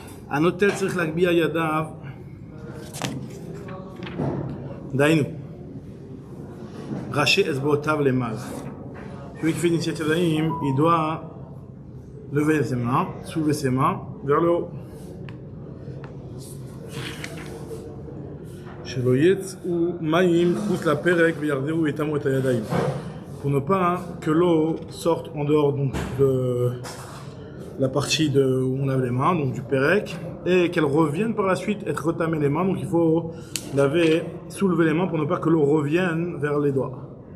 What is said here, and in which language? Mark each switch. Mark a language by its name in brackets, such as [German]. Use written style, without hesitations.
[Hebrew] הנוטל צריך להגביה ידיו, דהיינו, ראשי אצבעותיו למעלה. [French] Celui qui fait Netilat Yadayim, il doit lever ses mains, soulever ses mains vers le haut. [Hebrew] שלא יצאו מים חוץ לפרק וירדרו ויטמאו את הידיים. [French] Pour ne pas que l'eau sorte en dehors donc, de la partie où on lave les mains, donc du pérec, et qu'elle revienne par la suite être retamée les mains. Donc il faut laver, soulever les mains pour ne pas que l'eau revienne vers les doigts.